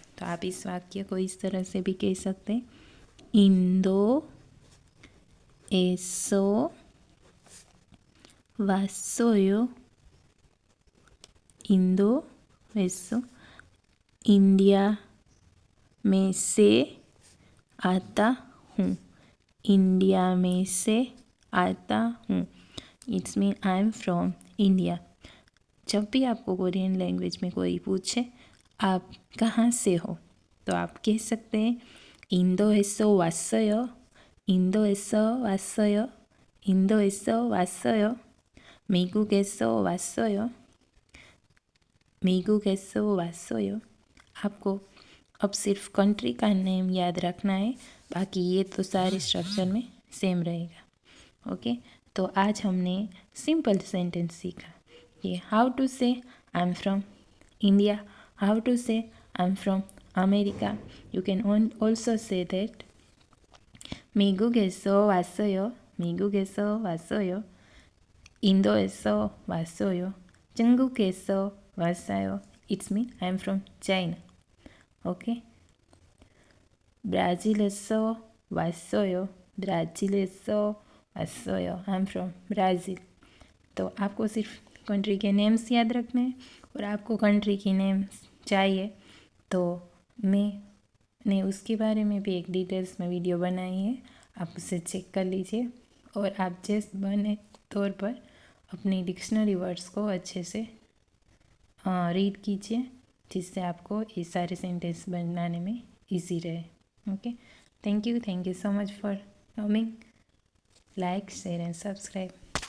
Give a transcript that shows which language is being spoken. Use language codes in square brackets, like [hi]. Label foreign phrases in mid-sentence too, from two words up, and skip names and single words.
[hi] तो आप इस वाक्य को इस तरह से भी कह सकते हैं, [ko] 인도에서 왔어요, 인도에서 [hi] इंडिया में से आता हूँ, इंडिया में से आता हूँ। [en] It's mean I am from India. [hi] जब भी आपको [en] Korean language [hi] में कोई पूछे आप कहाँ से हो, तो आप कह सकते हैं [ko] 인도에서 왔어요, 인도에서 왔어요, 인도에서 왔어요, 미국에서 왔어요, [hi] 미국에서 왔어요। आपको अब सिर्फ कंट्री का नेम याद रखना है, बाकी ये तो सारे स्ट्रक्चर में सेम रहेगा। ओके, तो आज हमने [en] simple sentence [hi] सीखा, ये [en] How to say I am from India, how to say I am from America. You can also say that [ko] 미국에서 왔어요, 미국에서 왔어요, 인도에서 왔어요, 중국에서 왔어요. [en] It's me, I am from China. Okay. [ko] 브라질에서 왔어요, ब्राज़ील 왔어요, [en] I am from Brazil. [hi] तो आपको सिर्फ कंट्री के नेम्स याद रखने हैं, और आपको कंट्री की नेम्स चाहिए तो मैंने उसके बारे में भी एक डिटेल्स में वीडियो बनाई है, आप उसे चेक कर लीजिए। और आप जिस बने तौर पर अपनी [en] dictionary words [hi] को अच्छे से रीड कीजिए, जिससे आपको ये सारे सेंटेंस बनाने में इजी रहे। [en] Okay, thank you so much for coming. लाइक, Share and subscribe.